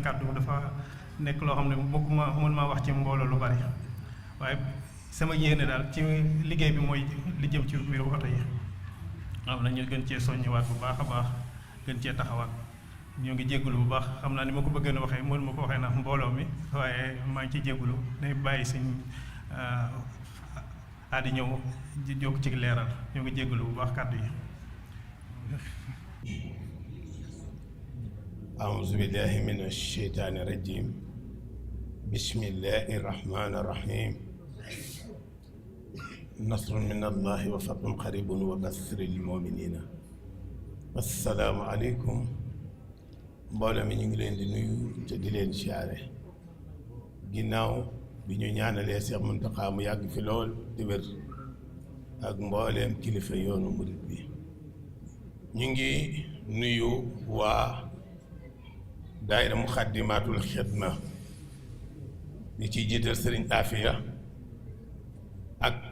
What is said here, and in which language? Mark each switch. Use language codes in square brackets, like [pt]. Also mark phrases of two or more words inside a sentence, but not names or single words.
[wo] kàddu dafa nekk loo xam ne bëgguma mën maa wax ci mbooloo lu bari waaye sama yéene daal ci liggéey bi mooy li jëm ci mbiru oto yi xam na ñu gën cee soññiwaat bu baax a baax gën cee taxawaat ñoo ngi jégalu bu baax xam naa ni ma ko bëggee na waxee mënu ma ko waxee ndax mbooloo mi waaye maa ngi ciy jégalu day bàyyi suñ Adi ñëw jóg ci leeral ñoo ngi jégalu bu baax kàddu yi. [ar] أعوذ بالله من الشيطان الرجيم بسم الله الرحمن الرحيم نصر من الله وفتح قريب وبشر المؤمنين السلام عليكم [wo] mbooloo mi ñu ngi leen di nuyu te di leen siyaare ginnaaw bi ñu ñaanalee Cheikh Mountakha mu yàgg fi lool di wér ak mbooleem kilifa yoonu murit bi ñu ngi nuyu waa daayira Muxaddamatul Xidma di ci jiital sëriñ Afiya ak